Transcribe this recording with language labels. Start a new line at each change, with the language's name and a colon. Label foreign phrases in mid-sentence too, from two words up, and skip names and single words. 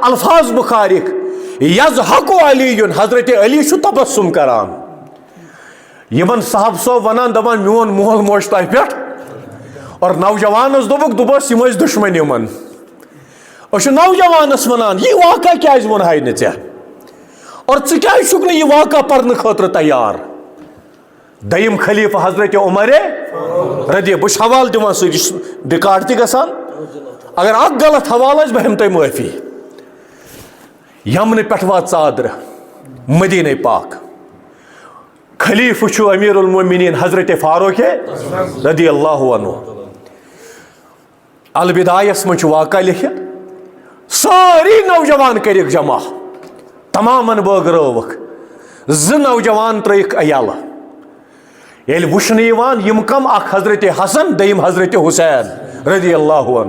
Kashmiri: الفاظ بخاریک
Arabic: یضحک علی
Kashmiri: حضرت علی چھُ تبسم کران یِمن صاحب صوب ونان دپان میون مول موج تۄہہِ پٮ۪ٹھ اور نوجوانس دوٚپُکھ یِم ٲسۍ دُشمن یِمن أسۍ چھِ نوجوانس ونان یہِ واقعہ کیٛازِ ووٚنہاے نہٕ ژےٚ اور ژٕ کیٛازِ چھُکھ نہٕ یہِ واقعہ پرنہٕ خٲطرٕ تیار دوٚیِم خلیفہ حضرت عمر رضی بہٕ چھُس حوالہٕ دِوان سۭتۍ یہِ چھُ رِکاڈ تہِ گژھان اگر اکھ غلط حوالہٕ آسہِ بہٕ ہٮ۪مہٕ تۄہہِ معٲفی یمنہٕ پٮ۪ٹھ وات ژادرٕ مدیٖنہ پاک خلیفہ چھُ امیر المومنین حضرت فاروق رضی اللہ عنہ البدایس منٛز چھُ واقعہ لیکھِتھ سٲری نوجوان کٔرِکھ جمع تمامن بٲگرٲوٕکھ زٕ نوجوان ترٲیِکھ یلہٕ ییٚلہِ وٕچھنہٕ یِوان یِم کم اکھ حضرت حسن دوٚیِم حضرت حسین رضی اللہ عنہ